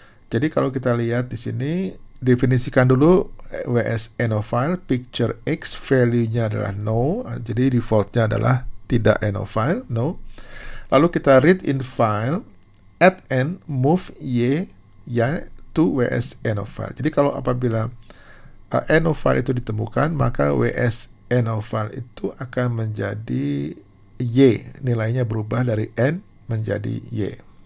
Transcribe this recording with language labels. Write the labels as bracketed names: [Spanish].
[Indonesian] Jadi kalau kita lihat di sini, definisikan dulu WS end of file, picture X, value-nya adalah no, jadi default-nya adalah tidak end of file, no. Lalu kita [English] read in file, @end, move Y to WS end of file. [Indonesian] Jadi kalau apabila end of file itu ditemukan, maka WS end of file itu akan menjadi Y, nilainya berubah dari N menjadi Y.